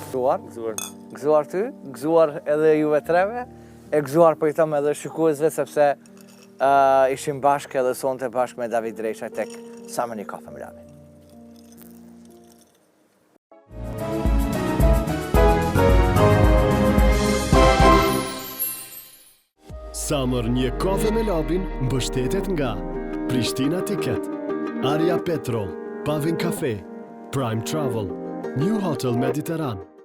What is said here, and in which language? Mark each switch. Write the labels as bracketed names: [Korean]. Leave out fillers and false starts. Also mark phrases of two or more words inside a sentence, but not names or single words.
[Albanian] Gëzuar ty, gëzuar edhe juve treve, e gëzuar për i thëmë edhe shikuesve, sepse ishim bashk edhe sonte bashk me David Dresha tek Samani Kafe më Labi. Summer një kafe me labin mbështetet nga Prishtina Ticket, Aria Petrol, Pavin Cafe, Prime Travel, New Hotel Mediterranean.